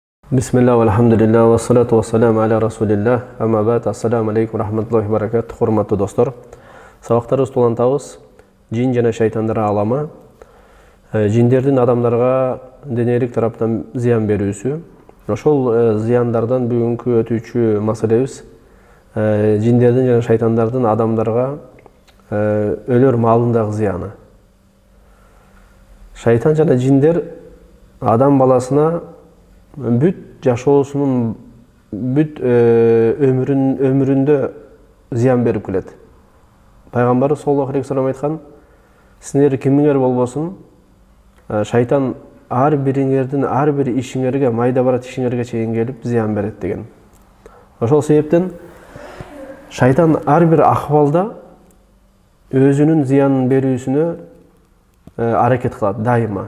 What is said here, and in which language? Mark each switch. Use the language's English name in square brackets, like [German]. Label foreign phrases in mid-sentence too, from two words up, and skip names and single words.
[Arabic] بسم الله الحمد لله والصلاة والسلام على رسول الله أما بعد السلام عليكم ورحمة الله وبركاته, [Kyrgyz] hurmatlı dostlar. Сабактарыбыз улантабыз, жин жана шайтандар аламы, жиндердин адамдарга денелик тараптан зыян берүүсү. Ошол зыяндардан бүгүнкү өтүүчү маселебиз жиндердин жана шайтандардын адамдарга өлөр малындагы зыяны. Шайтан жана жиндер адам баласына бүт жашоосунун бүт өмүрүндө зыян берип келет. Пайгамбарыбыз [Arabic] صلى الله عليه وسلم [Kyrgyz] айткан: силер кимиңер болбосун, шайтан ар бириңердин ар бир ишиңерге, майда барат ишиңерге чейин келип зыян берет деген. Ошол себептен шайтан ар бир акыбалда өзүнүн зыянын берүүсүнө аракет кылат дайыма.